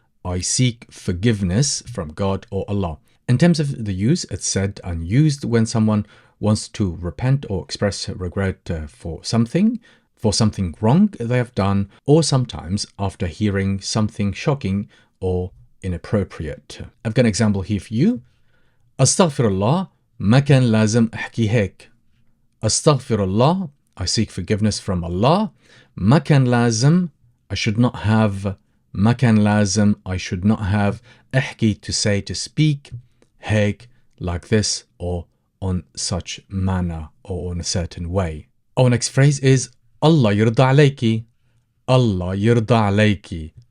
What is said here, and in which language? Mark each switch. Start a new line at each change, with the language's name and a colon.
English: I seek forgiveness from God or Allah. In terms of the use, it's said and used when someone wants to repent or express regret for something wrong they have done, or sometimes after hearing something shocking or inappropriate. I've got an example here for you.
Arabic: Astaghfirullah, ما كان لازم أحكي هيك.
English: Astaghfirullah, I seek forgiveness from Allah.
Arabic: ما كان لازم,
English: I should not have. ما كان لازم, I should not have. أحكي, to say, to speak. هيك, like this, or on such manner, or on a certain way. Our next phrase is Allah yirda alayki. Allah yirda alayki.